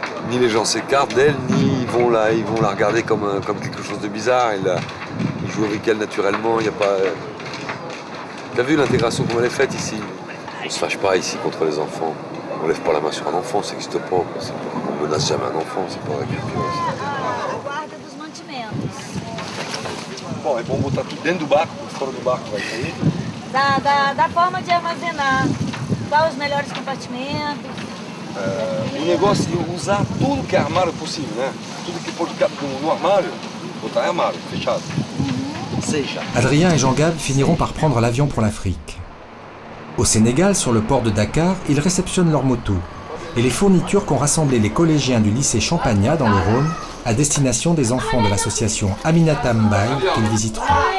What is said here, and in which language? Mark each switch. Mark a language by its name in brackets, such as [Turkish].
[French] Ni les gens s'écartent d'elle, ni ils vont la regarder comme quelque chose de bizarre. Ils jouent avec elle naturellement, il n'y a pas... T'as vu l'intégration comme elle est faite ici? On se fâche pas ici contre les enfants. On lève pas la main sur un enfant, ça n'existe pas. On menace jamais un enfant, c'est pas quelque chose. [Portuguese] Guarda dos mantimentos. Bom, é bom botar tudo dentro do barco, fora do barco vai sair. Da forma de armazenar. Qual os melhores compartimentos? O negócio é usar tudo que é armário possível, né? Tudo que pode ficar no armário, botar em armário, fechado. [French] Adrien et Jean-Gab finiront par prendre l'avion pour l'Afrique. Au Sénégal, sur le port de Dakar, ils réceptionnent leurs motos et les fournitures qu'ont rassemblées les collégiens du lycée Champagnat dans le Rhône à destination des enfants de l'association Aminata Mbaye qu'ils visiteront.